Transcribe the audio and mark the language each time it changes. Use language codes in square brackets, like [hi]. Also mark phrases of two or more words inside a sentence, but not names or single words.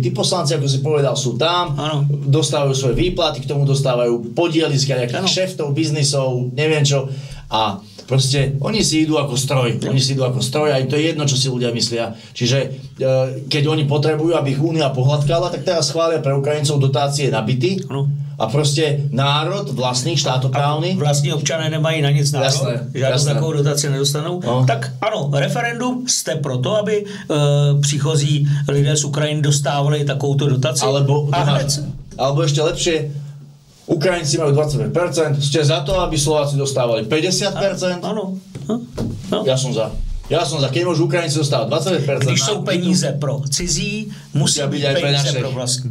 [sk] Tí poslanci, ako si povedal, sú tam, dostávajú svoje výplaty, k tomu dostávajú podiely z nejakých šeftov, biznisov, neviem čo. A proste oni si idú ako stroj. A to je jedno, čo si ľudia myslia. Čiže keď oni potrebujú, aby ich Únia pohľadkala, tak teraz schvália pre Ukrajincov dotácie na byty. A proste národ, vlastný, štátoprávny. [cs] Vlastní občané nemají na nic národ, žádnou takovou dotaci nedostanou. No. Tak ano, referendum jste proto, aby příchozí lidé z Ukrajiny dostávali takovouto dotaci? [sk] Alebo ešte lepšie, Ukrajinci majú 25%, ste za to, aby Slováci dostávali 50%? Áno. Ja som za. Keď môžu Ukrajinci dostávať 20%. [cs] Když sú peníze pro cizí, musí [sk] byť aj [cs] peníze pro vlastní.